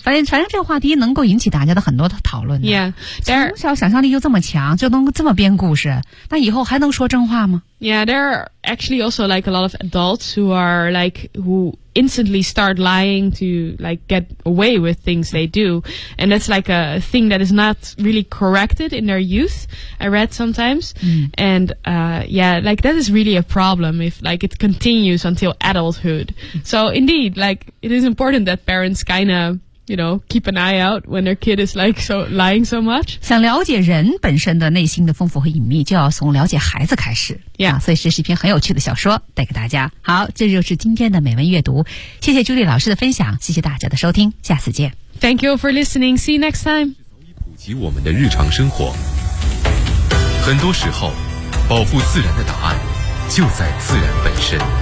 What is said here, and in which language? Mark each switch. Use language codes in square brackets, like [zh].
[zh] 反正这个话题能够引起大家的很多的讨论的。 [en] Yeah, [zh] there, 从小想象力就这么强，就能这么编故事，那以后还能说真话吗？ [en] Yeah, there are actually also like a lot of adults who are like who instantly start lying to like get away with things they do, and that's like a thing that is not really corrected in their youth, I read sometimes. And yeah, like that is really a problem if like it continues until adulthood. So indeed, like it is important that parents kind ofYou know, keep an eye out when their kid is like so lying so much. [zh] 想了解人本身的内心的丰富和隐秘，就要从了解孩子开始。 [en] Yeah,、 [zh] 所以这是一篇很有趣的小说，带给大家。好，这就是今天的美文阅读。谢谢 Julie 老师的分享，谢谢大家的收听，下次见。 [en] Thank you for listening. See you next time. [zh] 普及我们的日常生活，很多时候，保护自然的答案就在自然本身。